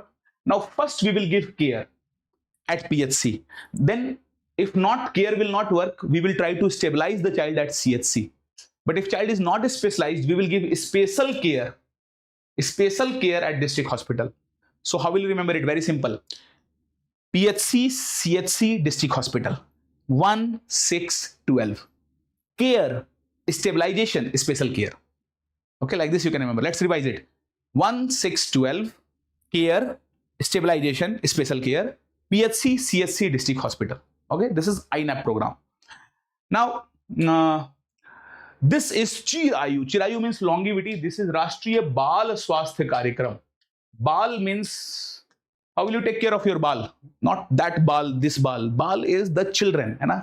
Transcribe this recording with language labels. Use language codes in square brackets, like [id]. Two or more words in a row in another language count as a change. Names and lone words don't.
[en] Now first we will give care at PHC. Then if not, care will not work, we will try to stabilize the child at CHC. But if child is not specialized, we will give special care at district hospital. So how will you remember it? Very simple. PHC, CHC, district hospital, 1, 6, 12. Care, stabilization, special care. Okay, like this you can remember. Let's revise it. 1, 6, 12. Care, stabilization, special care. PHC, CHC, district hospital. Okay, this is INAP program. Now, this is Chirayu. Chirayu means longevity. This is Rashtriya Bal Swasthya Karyakram. Bal means how will you take care of your bal? Not that bal, this bal. Bal is the children. Hai?